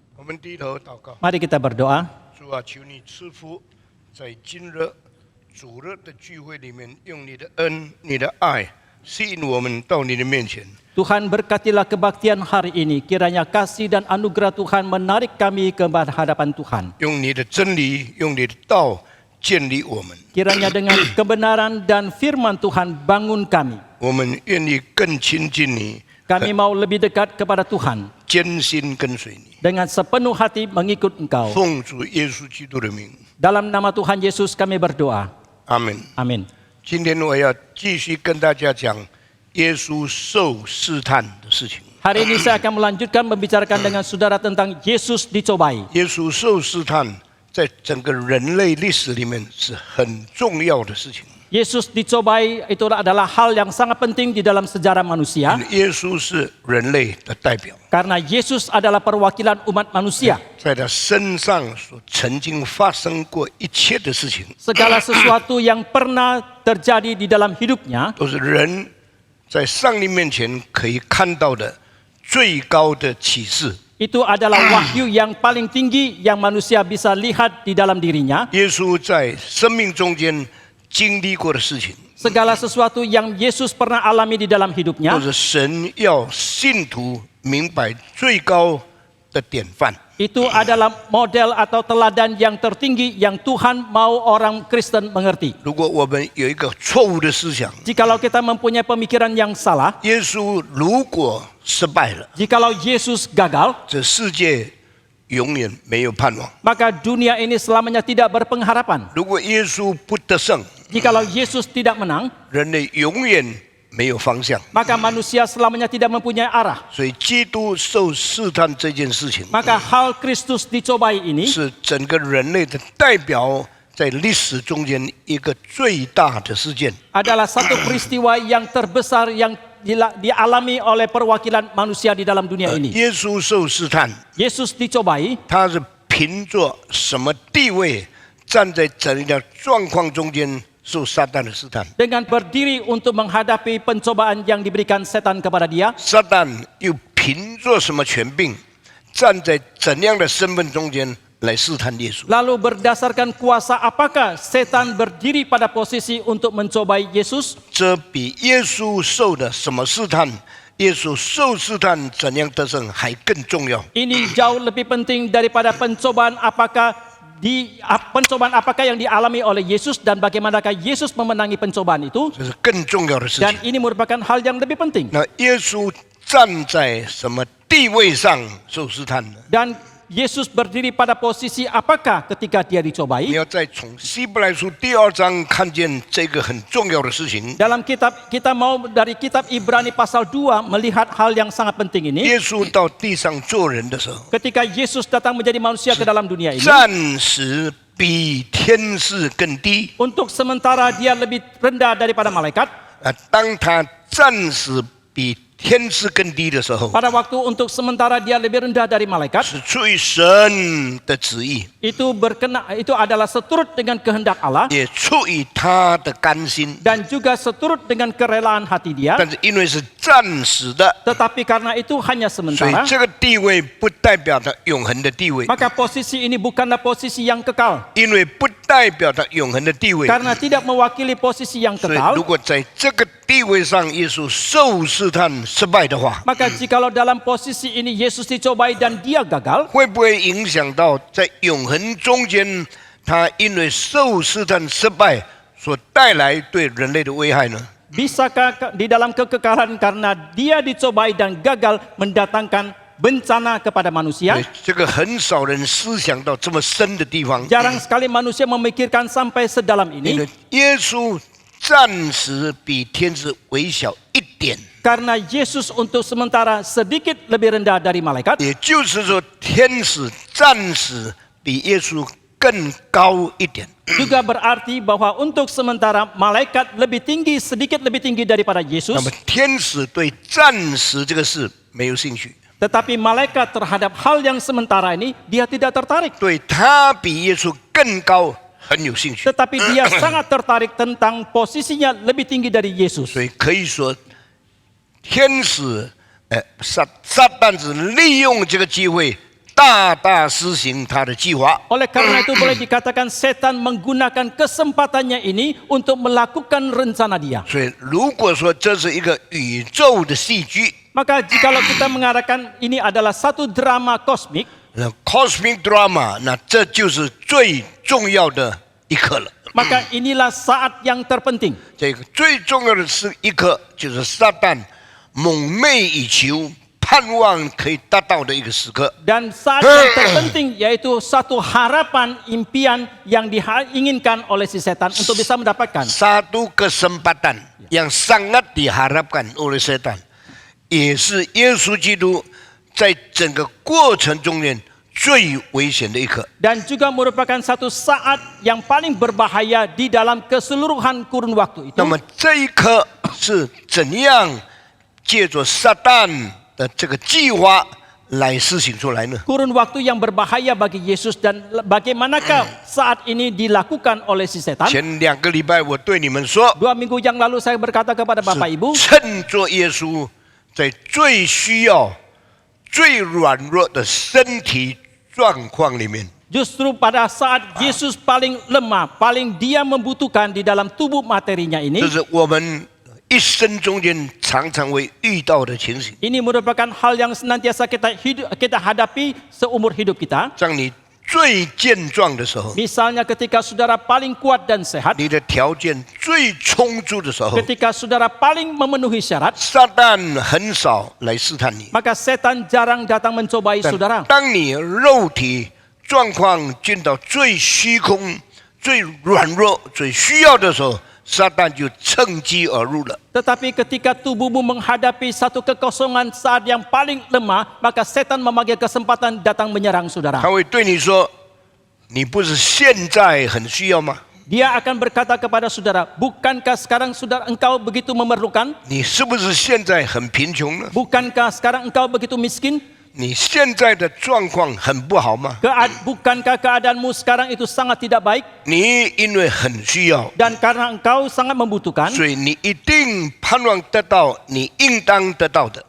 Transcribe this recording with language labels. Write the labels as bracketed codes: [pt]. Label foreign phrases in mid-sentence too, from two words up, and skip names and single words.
[zh] 我们低头祷告， [id] Mari kita berdoa. [zh] 主啊，求你赐福，在今日主日的聚会里面，用你的恩、你的爱吸引我们到你的面前。 [id] Tuhan berkatilah kebaktian hari ini. Kiranya kasih dan anugerah Tuhan menarik kami ke hadapan Tuhan. [zh] 用你的真理，用你的道建立我们。 [id] Kiranya dengan kebenaran dan firman Tuhan bangun kami. [zh] 我们愿意更亲近你， [id] Kami mau lebih dekat kepada Tuhan. [zh] 艰辛跟随你。 [id] Dengan sepenuh hati mengikut Engkau. [zh] 奉主耶稣基督的名， [id] Dalam nama Tuhan Yesus kami berdoa. [zh] 阿门。 [id] Amin. [zh] 今天我要继续跟大家讲耶稣受试探的事情。 [id] Hari ini saya akan melanjutkan membicarakan dengan saudara tentang Yesus dicobai. [zh] 耶稣受试探，在整个人类历史里面是很重要的事情。 [id] Yesus dicobai itu adalah hal yang sangat penting di dalam sejarah manusia. [zh] 耶稣是人类的代表， [id] Karena Yesus adalah perwakilan umat manusia. [zh] 在他身上所曾经发生过一切的事情， [id] Segala sesuatu yang pernah terjadi di dalam hidupnya [zh] 都是人在上帝面前可以看到的最高的启示。 [id] itu adalah wahyu yang paling tinggi yang manusia bisa lihat di dalam dirinya. [zh] 耶稣在生命中间经历过的事情， [id] Segala sesuatu yang Yesus pernah alami di dalam [zh] 都 [id] hidupnya [zh] 是神要信徒明白最高的典范。 [id] itu adalah model atau teladan yang tertinggi yang Tuhan mau orang Kristen mengerti. [zh] 如果我们有一个错误的思想， [id] Jikalau kita mempunyai pemikiran yang salah, [zh] 耶稣如果失败了， [id] jikalau Yesus gagal, [zh] 这世界永远没有盼望。 [id] maka dunia ini selamanya tidak berpengharapan. [zh] 如果耶稣不得胜， [id] Jikalau Yesus tidak menang, [zh] 人类永远没有方向。 [id] maka manusia selamanya tidak mempunyai arah. [zh] 所以，基督受试探这件事情， [id] Maka hal Kristus dicobai ini [zh] 是整个人类的代表，在历史中间一个最大的事件。 [id] adalah satu peristiwa yang terbesar yang dialami oleh perwakilan manusia di dalam dunia ini. [zh] 耶稣受试探， [id] Yesus dicobai [zh] 他是凭着什么地位，站在整个状况中间受撒旦的试探？ [id] dengan berdiri untuk menghadapi pencobaan yang diberikan setan kepada dia. [zh] 撒旦又凭着什么权柄，站在怎样的身份中间来试探耶稣？ [id] Lalu berdasarkan kuasa apakah setan berdiri pada posisi untuk mencobai Yesus? [zh] 这比耶稣受的什么试探，耶稣受试探怎样得胜还更重要。 [id] Ini jauh lebih penting daripada pencobaan apakah yang dialami oleh Yesus dan bagaimanakah Yesus memenangi pencobaan itu. [zh] 这是更重要的事 [id] Dan [zh] 情。 [id] ini merupakan hal yang lebih penting. [zh] 那耶稣站在什么地位上受试探呢？ [id] Dan Yesus berdiri pada posisi apakah ketika dia [zh] 你 [id] dicobai? [zh] 要再从希伯来书第2章看见这个很重要的事情。 [id] Dalam kitab kita mau dari kitab Ibrani pasal 2 melihat hal yang sangat penting ini. [zh] 耶稣到地上做人的时候， [id] Ketika Yesus datang menjadi manusia ke dalam dunia ini, [zh] 暂时比天使更低。 [id] untuk sementara dia lebih rendah daripada malaikat. [zh] 当他暂时比天使更低的时候， [id] Pada waktu untuk sementara dia lebih rendah dari malaikat, [zh] 是出于神的旨意， [id] itu adalah seturut dengan kehendak Allah [zh] 也出于他的甘心。 [id] dan juga seturut dengan kerelaan hati dia. [zh] 但是因为是暂时的， [id] Tetapi karena itu hanya [zh] 所以 [id] sementara, [zh] 这个地位不代表他永恒的地位， [id] maka posisi ini bukanlah posisi yang kekal. [zh] 因为不代表他永恒的地位。 [id] Karena tidak mewakili posisi yang [zh] 所以， [id] kekal, [zh] 如果在这个地位上耶稣受试探失败的话， [id] maka jikalau dalam posisi ini Yesus dicobai dan dia gagal, [zh] 会不会影响到在永恒中间，他因为受试探失败所带来对人类的危害呢？ [id] bisakah di dalam kekekalan karena dia dicobai dan gagal mendatangkan bencana kepada [zh] 对 [id] manusia? [zh] 这个很少人思想到这么深的地方， [id] Jarang sekali manusia memikirkan sampai sedalam [zh] 因 [id] ini. [zh] 为耶稣暂时比天使微小一点， [id] Karena Yesus untuk sementara sedikit lebih rendah dari malaikat, [zh] 也就是说，天使暂时比耶稣更高一点。 [id] juga berarti bahwa untuk sementara malaikat sedikit lebih tinggi daripada [zh] 那 [id] Yesus. [zh] 么，天使对暂时这个事没有兴趣， [id] Tetapi malaikat terhadap hal yang sementara ini dia tidak tertarik. [zh] 对他比耶稣更高很有兴趣。 [id] Tetapi dia sangat tertarik tentang posisinya lebih tinggi dari Yesus. [zh] 所以可以说，天使撒旦只利用这个机会大大施行他的计划。 [id] Oleh karena itu boleh dikatakan setan menggunakan kesempatannya ini untuk melakukan rencana dia. [zh] 所以，如果说这是一个宇宙的戏剧， [id] Maka jikalau kita mengatakan ini adalah satu drama kosmik, [zh] 那 [en] cosmic drama， [zh] 那这就是最重要的一刻了。 [id] maka inilah saat yang terpenting. [zh] 这个最重要的是一刻，就是撒旦蒙昧以求、盼望可以达到的一个时刻。 [id] Dan saat yang terpenting yaitu satu harapan, impian yang diinginkan oleh si setan untuk bisa mendapatkan. Satu kesempatan yang sangat diharapkan oleh setan， [zh] 也是耶稣基督在整个过程中间最危险的一刻。 [id] Dan juga merupakan satu saat yang paling berbahaya di dalam keseluruhan kurun waktu itu. [zh] 那么这一刻是怎样借着撒旦的这个计划来施行出来呢？ [id] Kurun waktu yang berbahaya bagi Yesus dan bagaimanakah saat ini dilakukan oleh si setan? [zh] 前2个礼拜我对你们说， [id] 2 minggu yang lalu saya berkata kepada Bapak Ibu, [zh] 趁着耶稣在最需要、最软弱的身体状况里面， [id] justru pada saat Yesus paling lemah, paling dia membutuhkan di dalam tubuh materinya ini, [zh] 这是我们一生中间常常会遇到的情形。 [id] ini merupakan hal yang senantiasa kita hadapi seumur hidup kita. [zh] 当你最健壮的时候， [id] Misalnya ketika saudara paling kuat dan sehat, [zh] 你的条件最充足的时候， [id] ketika saudara paling memenuhi syarat, [zh] 撒旦很少来试探你。 [id] maka setan jarang datang mencobai [zh] 但 [id] saudara. [zh] 当你肉体状况进到最虚空、最软弱、最需要的时候，撒旦就趁机而入了。 [id] Tetapi ketika tubuhmu menghadapi satu kekosongan saat yang paling lemah, maka setan memanggil kesempatan datang menyerang saudara. [zh] 他会对你说：“你不是现在很需要吗？ [id] Dia akan berkata kepada saudara, bukankah sekarang saudara engkau begitu memerlukan? [zh] 你是不是现在很贫穷呢？ [id] Bukankah sekarang engkau begitu miskin? [zh] 你现在的状况很不好吗？ [id] Bukankah keadaanmu sekarang itu sangat tidak baik? [zh] 你因为很需要， [id] Dan karena engkau sangat membutuhkan, [zh] 所以你一定盼望得到你应当得到的，